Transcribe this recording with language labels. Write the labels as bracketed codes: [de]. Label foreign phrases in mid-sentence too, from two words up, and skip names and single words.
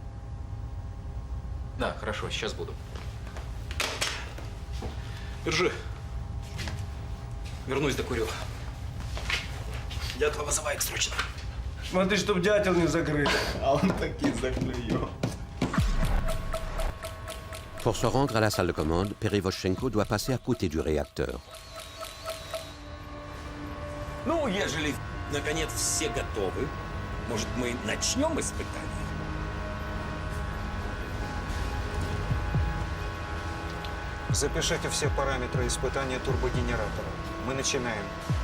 [ru] Да, хорошо, сейчас буду. Держи. Вернусь, докурю. Дятла вызывает срочно. Смотри, чтоб дятел не закрыт. А он таки заклюет. [fr] Pour se rendre à la salle de commande, Perevozchenko doit passer à côté du réacteur. [ru] Ну, ежели, наконец, все готовы, может, мы начнем испытание? Запишите все параметры испытания турбогенератора.